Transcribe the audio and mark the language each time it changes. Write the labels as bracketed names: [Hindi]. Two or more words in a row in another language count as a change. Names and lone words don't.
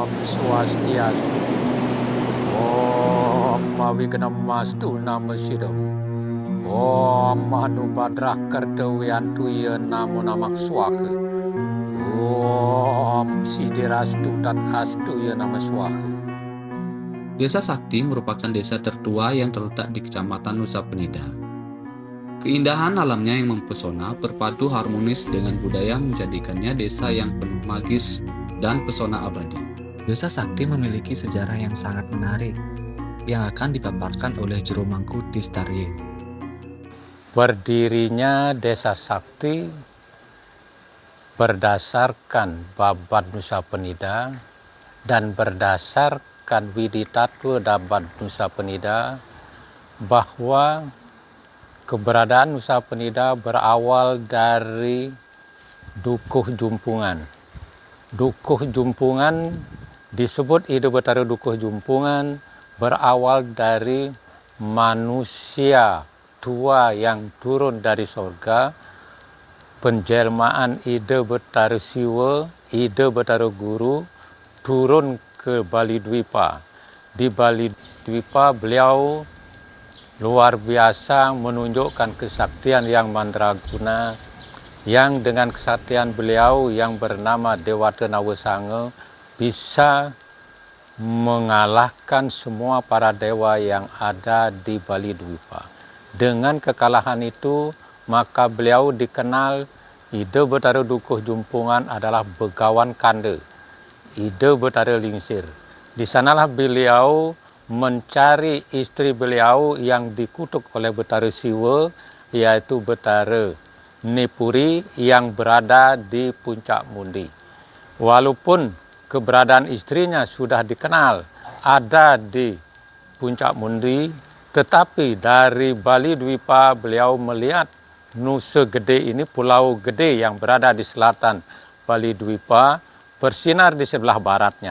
[Sanskrit] Swastiastu. Om Mawignastu Namasidam. Om Manubhadrah Kardawiyantuya Namo Namak Swaha. Om Sidirastu Tat Astu Ya Nama Swaha. [Indonesian] Desa Sakti merupakan desa tertua yang terletak di Kecamatan Nusa Penida. Keindahan alamnya yang mempesona berpadu harmonis dengan budaya menjadikannya desa yang penuh magis dan pesona abadi. Desa Sakti memiliki sejarah yang sangat menarik yang akan dipaparkan oleh Juru Mangku Tistarye. Berdirinya Desa Sakti berdasarkan Babad Nusa Penida dan berdasarkan Widitatwa Babad Nusa Penida bahwa keberadaan Nusa Penida berawal dari Dukuh Jumpungan. Dukuh Jumpungan disebut Ida Betara Dukuh Jumpungan berawal dari manusia tua yang turun dari surga, penjelmaan Ida Betara Siwa, Ida Betara Guru turun ke Bali Dwipa. Di Bali Dwipa beliau luar biasa menunjukkan kesaktian yang mandraguna, yang dengan kesaktian beliau yang bernama Dewata Nawasanga bisa mengalahkan semua para dewa yang ada di Bali Dwipa. Dengan kekalahan itu, maka beliau dikenal Ida Betara Dukuh Jumpungan adalah Begawan Kanda, Ida Betara Lingsir. Di sanalah beliau mencari istri beliau yang dikutuk oleh Betara Siwa, yaitu Betara Nipuri yang berada di Puncak Mundi. Walaupun keberadaan istrinya sudah dikenal ada di Puncak Mundi, tetapi dari Bali Dwipa beliau melihat Nusa Gede ini, pulau gede yang berada di selatan Bali Dwipa, bersinar di sebelah baratnya.